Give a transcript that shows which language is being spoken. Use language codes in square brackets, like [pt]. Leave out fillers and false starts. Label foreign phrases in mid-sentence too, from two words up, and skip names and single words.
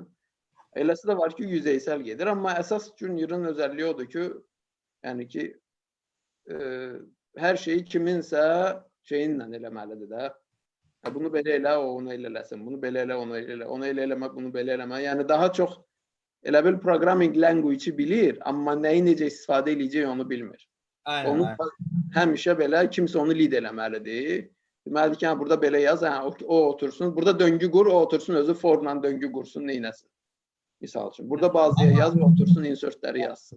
[az] Eləsi də var ki, yüzeysel gedir, amma əsas juniorun özəlliyi odur ki, yəni ki, hər şeyi kiminsə şeyinlə eləməlidir də. Bunu belə elə, o onu elə eləsin. Bunu belə elə, onu elə elə. Onu elə eləmə, bunu belə eləmə. Yəni daha çox elə bil [en] programming language-i [az] bilir, amma nəyi necə istifadə edəcək onu bilmir. Aynen, Onu aynen. həmişə belə kimsə onu lead eləməlidir. Deməlidir ki, burada belə yaz, o otursun. Burada döngü qur, o otursun özü forla döngü qursun, neynəsin. Misal üçün. Burada bazıya yaz və otursun insertləri yazsın.